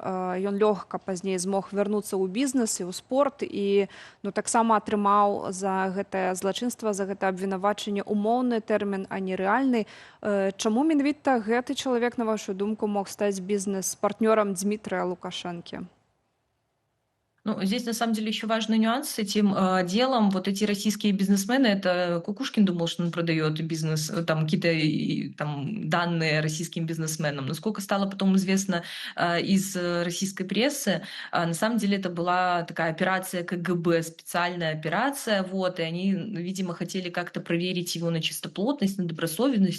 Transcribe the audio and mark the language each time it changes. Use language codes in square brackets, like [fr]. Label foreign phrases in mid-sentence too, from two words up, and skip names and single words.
[be] Ён лёгка пазней змог вярнуцца ў бізнес і ў спорт і таксама атрымаў за гэтае злачынства, за гэта абвінавачанне умоўны тэрмін, а не рэальны. Чаму менавіта гэты чалавек, на вашу думку, мог стаць бізнес-партнёрам Дмітрыя Лукашэнкі? Ну, [ru] здесь на самом деле еще важный нюанс с этим делом. Вот эти российские бизнесмены, это Кукушкин думал, что он продает бизнес, там какие-то там данные российским бизнесменам. Насколько стало потом известно из российской прессы, на самом деле это была такая операция КГБ, специальная операция, вот, и они, видимо, хотели как-то проверить его на чистоплотность, на добросовестность.